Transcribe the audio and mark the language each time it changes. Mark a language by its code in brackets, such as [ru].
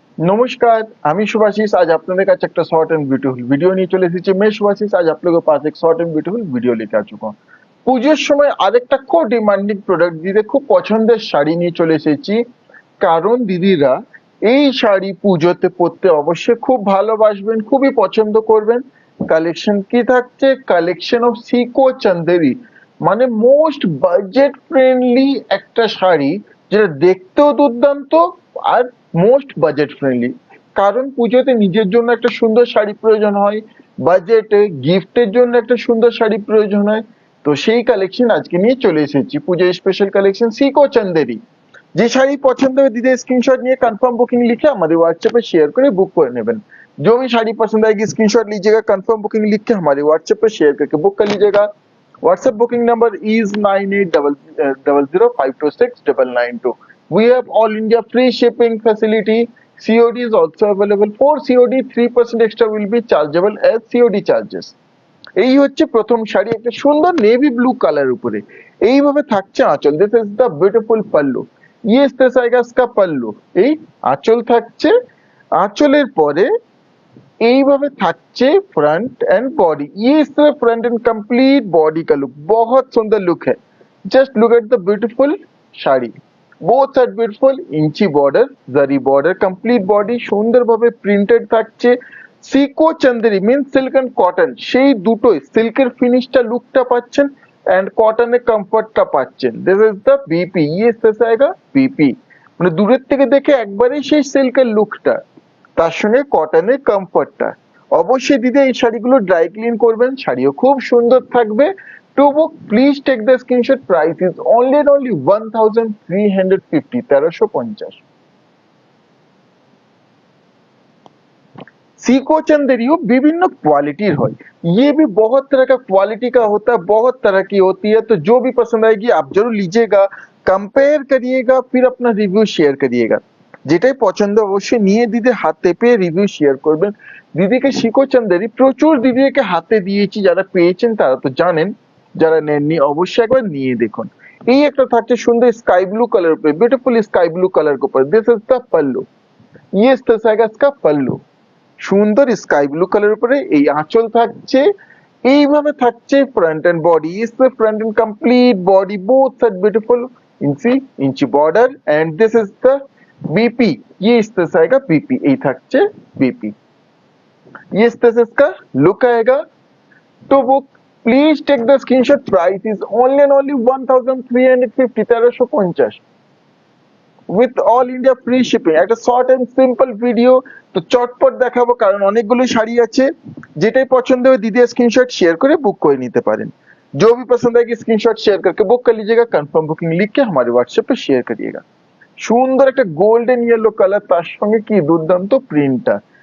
[bn] नमस्कार, আমি শুভাশিস। आज আপনাদের কাছে একটা [en] short and beautiful [bn] वीडियो নিয়ে চলে এসেছি। [hi] मैं শুভাশিস आज आप लोगों के पास एक [en] short and beautiful [hi] वीडियो लेके आ चुका हूँ। [bn] পুজোর সময় আরেকটা খুব ডিমান্ডিং প্রোডাক্ট দিদি খুব পছন্দের শাড়ি নিয়ে চলে এসেছি। কারণ দিদিরা এই শাড়ি পুজোতে পরতে অবশ্যই খুব ভালোবাসবেন, খুবই পছন্দ করবেন। কালেকশন কি থাকছে? কালেকশন অফ সিকো চান্দেরি, মানে [en] most budget friendly [bn] একটা শাড়ি, যেটা দেখতেও দুর্দান্ত আর মোস্ট বাজেট ফ্রেন্ডলি। কারণ পুজোতে নিজের জন্য একটা সুন্দর শাড়ি প্রয়োজন হয়, বাজেটে গিফটের জন্য একটা সুন্দর শাড়ি প্রয়োজন হয়। তো সেই কালেকশন আজকে নিয়ে চলে এসেছি, পুজোর স্পেশাল কালেকশন সিকো চান্দেরি। যে শাড়ি পছন্দ হবে দিদি स्क्रीनशॉट নিয়ে कंफर्म बुकिंग [hi] लिखे हमारे व्हाट्सएप पे शेयर [bn] করে बुक করে नेबन। [hi] जो भी साड़ी पसंद आएगी स्क्रीनशॉट लीजिएगा, कंफर्म बुकिंग लिख के हमारे व्हाट्सएप पे शेयर करके बुक कर लीजिएगा। [en] WhatsApp booking number is 9800526992। We have all India free shipping facility. COD is also available. For COD 3% extra will be chargeable as COD charges। [bn] এই হচ্ছে প্রথম শাড়ি, একটা সুন্দর নেভি ব্লু কালার উপরে এইভাবে থাকছে আঁচল। [en] This is the beautiful pallu. [hi] ये इस तरह से आएगा इसका पल्लू। [bn] এই আঁচল থাকছে, আঁচলের পরে এইভাবে থাকছে [en] Front and body. [hi] ये इस तरह फ्रंट एंड कंप्लीट बॉडी का लुक, बहुत सुंदर लुक है। [en] Just look at the beautiful sari. both are beautiful, [bn] inch border, জারি বর্ডার, কমপ্লিট বডি সুন্দরভাবে প্রিন্টেড থাকছে। সিকো Chanderi means silk and cotton, সেই দুটোই সিল্কের ফিনিশটা লুকটা পাচ্ছেন এন্ড কটনের কমফর্টটা পাচ্ছেন। [en] This is the BP. [bn] ইয়ে শেষে আएगा বিপি, মানে দূরের থেকে দেখে একবারেই সেই সিল্কের লুকটা, তার সঙ্গে কটনের কমফর্টটা। অবশ্যই দিদি এই শাড়িগুলো ড্রাই ক্লিন করবেন, শাড়িও খুব সুন্দর থাকবে। [en] To book please take the screenshot. Price is only 1350, 1350। [hi] Seiko चंदेरियो विभिन्न क्वालिटी है, ये भी बहुत तरह का क्वालिटी का होता है, बहुत तरह की होती है। तो जो भी पसंद आएगी आप जरूर लीजिएगा, कंपेयर करिएगा, फिर अपना रिव्यू शेयर करिएगा। [bn] যেটাই পছন্দ অবশ্যই নিয়ে দিদি হাতে পেয়ে রিভিউ শেয়ার করবেন। দিদিকে সিকো চান্দেরি প্রচুর দিদিকে হাতে দিয়েছি, যারা পেয়েছেন তারা তো জানেন, যারা নেননি অবশ্যই একবার নিয়ে দেখুন। এই একটা থাকছে সুন্দর স্কাই ব্লু কালার উপরে, বিউটিফুল স্কাই ব্লু কালার [hi] के ऊपर। [en] This is the pallu. [hi] ये इस तरह से आएगा इसका पल्लू। [bn] সুন্দর স্কাই ব্লু কালার উপরে এই আঁচল থাকছে, এইভাবে থাকছে [en] Front and body. इससे front and complete body both side beautiful, इंची border and this is the BP. [hi] ये इस तरह से आएगा बीपी, [bn] এই থাকছে [hi] बीपी। ये इस तरह से इसका लुक आएगा। [en] तो book please take the screenshot. Price is only 1350, 1350 with all India free shipping. [bn] একটা শর্ট এন্ড সিম্পল ভিডিও, তো চটপট দেখাবো কারণ অনেকগুলো শাড়ি আছে। যেটাই পছন্দ হবে দিদি স্ক্রিনশট শেয়ার করে বুক করে নিতে পারেন। [hi] जो भी पसंद आएगी स्क्रीनशॉट शेयर करके बुक कर लीजिएगा, कंफर्म बुकिंग लिख के हमारे व्हाट्सएप पे शेयर करिएगा। [bn] সুন্দর একটা গোল্ডেন ইয়েলো কালার, তার সঙ্গে কি দুর্দান্ত প্রিন্টটা।